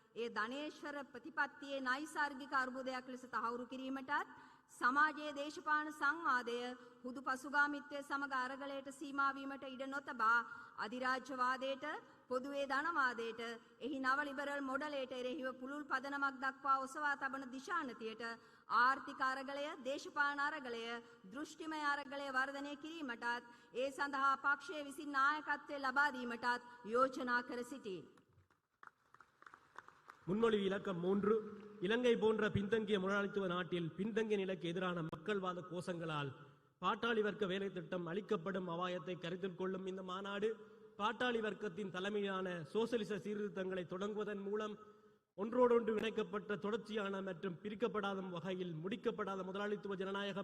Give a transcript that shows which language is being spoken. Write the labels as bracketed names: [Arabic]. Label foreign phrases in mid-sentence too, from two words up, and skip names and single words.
[Sinhala] ඒ ධනේශ්වර ප්‍රතිපත්තියේ නෛසර්ගික අර්බුදයක් ලෙස තහවුරු කිරීමටත් සමාජයේ දේශපාලන සංවාදය හුදු පසුගාමිත්වයේ සමග අරගලයට සීමා වීමට ඉඩ නොතබා අධිරාජ්‍යවාදයට පොදුවේ ධනවාදයට එහි නව ලිබරල් මොඩලයට එරෙහිව පුළුල් පදනමක් දක්වා ඔසවා තබන දිශානතියට ආර්ථික අරගලය, දේශපාලන අරගලය, දෘෂ්ටිමය අරගලය වර්ධනය කිරීමටත් ඒ සඳහා පක්ෂයේ විසින් නායකත්වය ලබා දීමටත් යෝජනා කර සිටී. [Tamil] முன்மொழிவு இலக்கம் 3 இலங்கை போன்ற பின்தங்கிய முதலாளித்துவ நாட்டில் பின்தங்கிய நிலைக்கு எதிரான மக்கள்வாத கோஷங்களால் பாட்டாளி வர்க்க வேலை திட்டம் அளிக்கப்படும் அபாயத்தை கருத்தில் கொள்ளும் இந்த மாநாடு பாட்டாளி வர்க்கத்தின் தலைமையிலான சோசலிச சீர்திருத்தங்களை தொடங்குவதன் மூலம் ஒன்றோடொன்று இணைக்கப்பட்ட தொடர்ச்சியான மற்றும் பிரிக்கப்படாத வகையில் முடிக்கப்படாத முதலாளித்துவ ஜனநாயக